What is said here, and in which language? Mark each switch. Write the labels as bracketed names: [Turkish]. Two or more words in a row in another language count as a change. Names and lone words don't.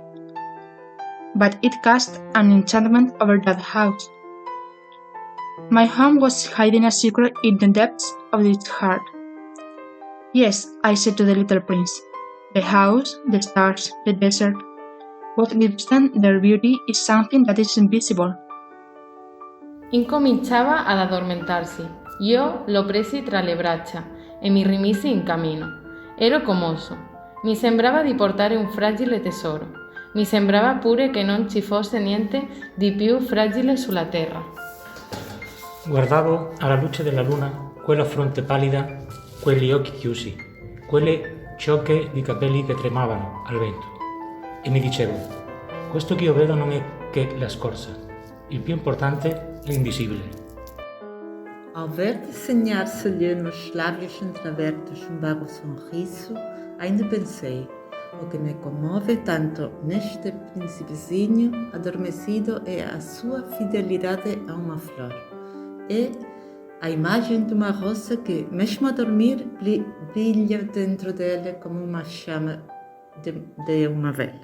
[English] But it cast an enchantment over that house. My home was hiding a secret in the depths of its heart. "Yes," I said to the little prince, "the house, the stars, the desert, what gives them their beauty is something that is invisible." [Italian] Incominciava ad addormentarsi. Io lo presi tra le braccia e mi rimisi in cammino. Ero commosso. Mi sembrava di portare un fragile tesoro. Mi sembrava pure che non ci fosse niente di più fragile sulla terra. Guardavo alla luce della luna quella fronte pallida, quegli occhi chiusi, quelle ciocche di capelli che tremavano al vento. E mi dicevo, questo che io vedo non è che la scorza. Il più importante è l'invisibile. [Portuguese] Ao ver desenhar-se-lhe nos lábios entreabertos um vago sorriso, ainda pensei, o que me comove tanto neste príncipezinho adormecido é a sua fidelidade a uma flor. É a imagem de uma rosa que, mesmo a dormir, brilha dentro dele como uma chama de uma vela.